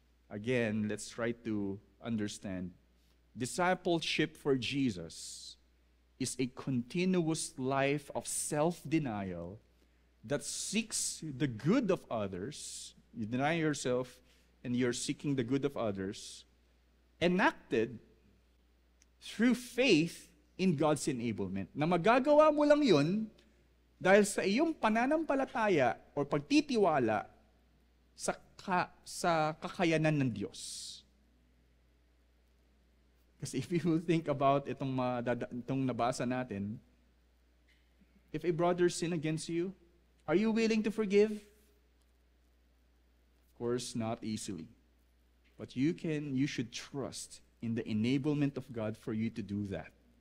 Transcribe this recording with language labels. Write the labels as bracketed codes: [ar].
[en] Again, let's try to understand. Discipleship for Jesus is a continuous life of self-denial that seeks the good of others. You deny yourself and you're seeking the good of others, enacted through faith in God's enablement. [tl] Na magagawa mo lang yun dahil sa iyong pananampalataya o pagtitiwala sa kakayanan ng Diyos. [en] Kasi if you think about [tl] itong nabasa natin, [en] if a brother sin against you, are you willing to forgive? Of course, not easily. But you should trust in the enablement of God for you to do that.